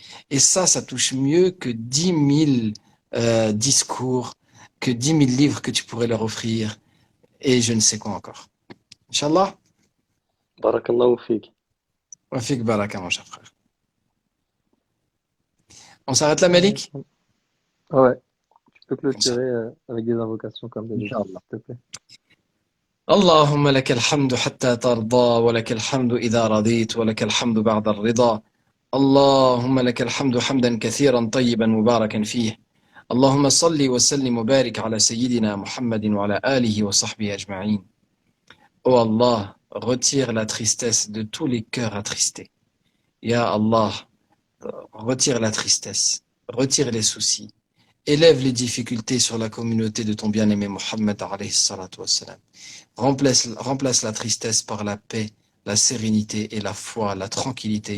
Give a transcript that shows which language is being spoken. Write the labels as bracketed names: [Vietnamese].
[French] Et ça touche mieux que 10 000 discours, que 10 000 livres que tu pourrais leur offrir, et je ne sais quoi encore. Inch'Allah, [Arabic] Barakallahu fik. wa fik baraka, [French] mon cher frère. On s'arrête là, Malik? Ouais, tu peux Comme ça. clôturer avec des invocations comme d'habitude, Inch'Allah. s'il te plaît. [Arabic] اللهم لك الحمد حتى ترضى ولك الحمد إذا رضيت ولك الحمد بعد الرضا اللهم لك الحمد حمدا كثيرا طيبا مباركا فيه اللهم صل وسلم وبارك على سيدنا محمد وعلى آله وصحبه أجمعين. [French] Oh Allah, retire la tristesse de tous les cœurs attristés. Ya Allah, retire la tristesse, retire les soucis, élève les difficultés sur la communauté de ton bien-aimé Mohammed alayhi salatu wassalam. Remplace la tristesse par la paix, la sérénité et la foi, la tranquillité.